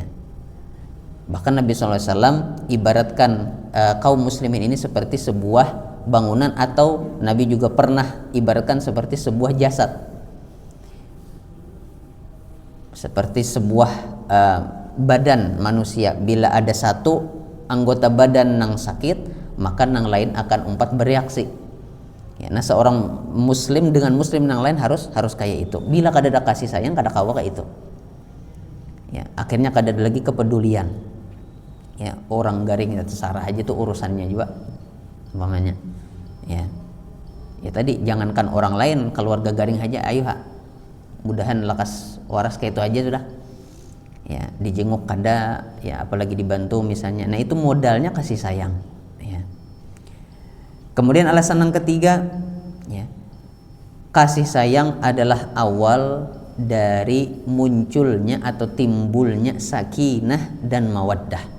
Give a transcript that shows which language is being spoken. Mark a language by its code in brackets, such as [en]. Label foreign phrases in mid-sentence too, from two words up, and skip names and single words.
[id] Bahkan Nabi SAW ibaratkan kaum muslimin ini seperti sebuah bangunan, atau Nabi juga pernah ibaratkan seperti sebuah jasad, seperti sebuah badan manusia. [bjn] Bila ada satu anggota badan nang sakit, maka nang lain akan umpat bereaksi. Ya, nah seorang muslim dengan muslim nang lain harus kayak itu. Bila kada ada kasih sayang, kada kawa kayak itu. Ya, akhirnya kada ada lagi kepedulian. Ya, orang garing terserah aja tuh urusannya juga umpamanya. Ya. Ya tadi jangankan orang lain, keluarga garing aja ayo mudahan lekas waras kayak itu aja sudah. Ya, dijenguk kada, ya apalagi dibantu misalnya. [id] Nah, itu modalnya kasih sayang, ya. Kemudian alasan yang ketiga, ya. Kasih sayang adalah awal dari munculnya atau timbulnya sakinah dan mawaddah.